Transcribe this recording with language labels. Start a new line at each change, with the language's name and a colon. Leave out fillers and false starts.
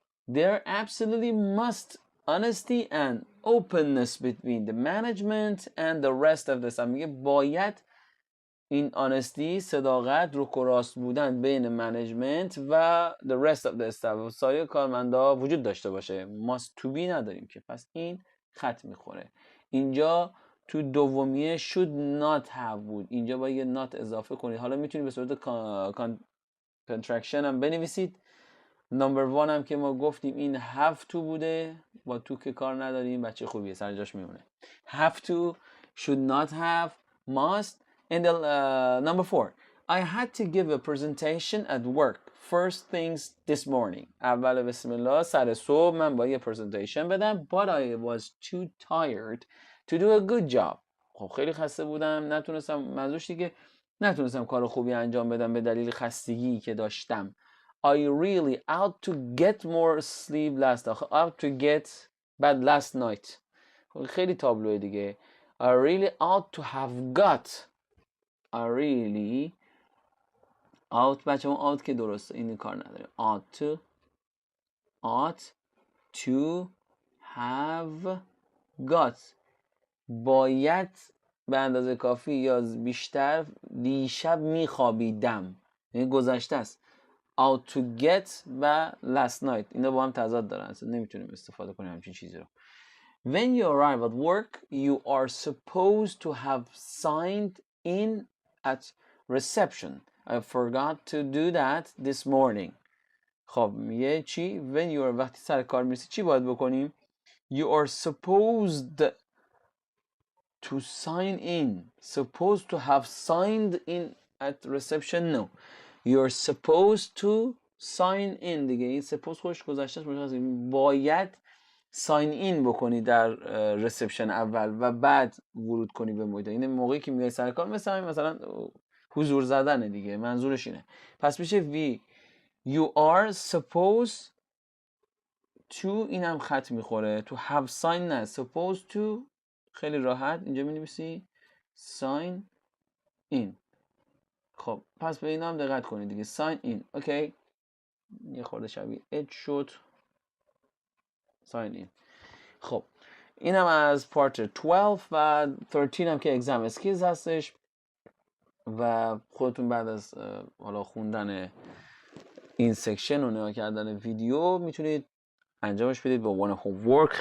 English: There absolutely must honesty and openness between the management and the rest of the staff.
Persian: میگه باید این honesty، صداقت، رو راست بودن بین منیجمنت و
English: the rest of the staff،
Persian: سایر کارمندا وجود داشته باشه.
English: must to be
Persian: نداریم که، پس این خط میخوره. اینجا تو دومیه
English: should not have
Persian: بود، اینجا باید یه not اضافه کنید. حالا میتونید به صورت contraction هم بنویسید. نمبر 1 هم که ما گفتیم این have to بوده، با تو که کار نداریم، بچه خوبیه، سر جاش میمونه.
English: have to، should not have، must. And number 4, I had to give a presentation at work first things this morning.
Persian: اول بسم الله، سر صبح من باید یه presentation بدم.
English: But I was too tired to do a good job.
Persian: خب خیلی خسته بودم، نتونستم، منظورش دیگه نتونستم کار خوبی انجام بدم به دلیل خستگی که داشتم.
English: I really ought to get more sleep last night. Ought to get bad last night.
Persian: خیلی تابلوه دیگه.
English: I really ought to have got. I really ought،
Persian: بچه اون ought که درسته، این کار نداره.
English: ought to have got،
Persian: باید به اندازه کافی یا بیشتر دیشب میخوابیدم، یعنی گذشته است.
English: ought to get
Persian: و last night اینا با هم تضاد دارن، اصلا نمیتونیم استفاده کنیم همچین چیزی رو.
English: When you arrive at work you are supposed to have signed in at reception. I forgot to do that this morning.
Persian: خب میگه چی؟
English: When you are،
Persian: وقتی سر کار میرسی چی باید بکنیم؟
English: You are supposed to sign in. Supposed to have signed in at reception. No. You are supposed to sign in.
Persian: دیگه این suppose خوش گذشته است. باید ساین این بکنی در رسپشن اول و بعد ورود کنی به محیط. این موقعی که میای سر کار مثلا حضور زدنه دیگه، منظورش اینه. پس میشه
English: you are supposed to،
Persian: این هم خط میخوره.
English: to have sign نه، supposed to
Persian: خیلی راحت اینجا مینویسی
English: sign in.
Persian: خب پس به این هم دقت کنید دیگه، sign in. اوکی، یه خورده شبیه it شد sign in. خب اینم از پارت 12 و 13 هم که اگزام اسکیلز هستش و خودتون بعد از حالا خوندن این سکشن و نگاه کردن ویدیو میتونید انجامش بدید به عنوان هوم ورک.